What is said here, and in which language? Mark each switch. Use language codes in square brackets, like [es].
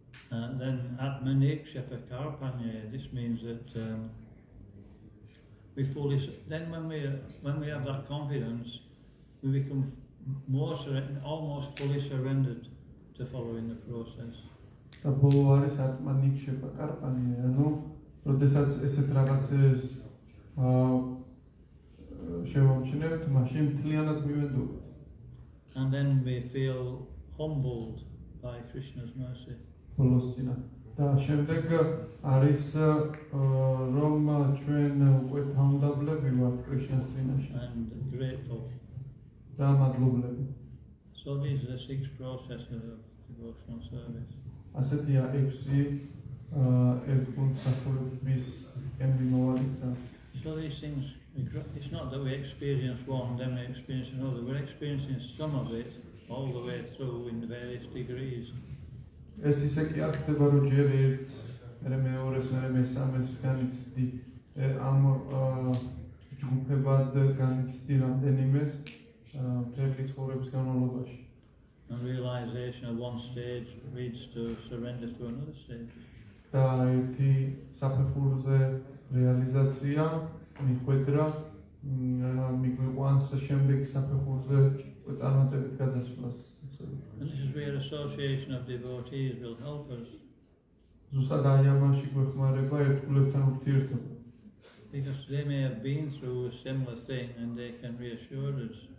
[en] And then atmaniksha pakarpanya, this means that we fully, then when we have that confidence, we become almost fully surrendered to following the process. [ka] და ბოლო არის atmaniksha pakarpanya, ანუ როდესაც ესეთ რაღაცებს შევამჩნევთ, მაშინ მთლიანად მივედობთ. [en] And then we feel humbled by Krishna's mercy. [ka] და შემდეგ არის რომ ჩვენ უკვე თავმდაბლები ვართ კრიშნას წინაშე. [en] And grateful. [ka] და მადლობლები. [en] So these are the 6 processes of devotional service. [ka] ასეთია 6 ერთგულსახურების ემბიმოვანი გზა. [en] So these things, it's not that we experience one, then we experience another. We're experiencing some of it all the way through in various degrees. [ka] ეს ისე კი არ ხდება რომ ჯერ ერთს, მერე მეორეს, მერე მესამეს განიცდი ამ ჯგუფებად განიცდი რამდენიმეს მთელი ცხოვრების განმავლობაში. [en] And realization of one stage leads to surrender to another stage. [ka] და ერთი საფეხურზე რეალიზაცია მიხვედრა მიგვიყვანს შემდეგი საფეხურზე წარმატებით გადასვლას. [en] And this is where association of devotees will help us. [ka] ზუსტად აი ამაში გვეხმარება ერთგულებთან ურთიერთობა. [en] Because they may have been through a similar thing and they can reassure us.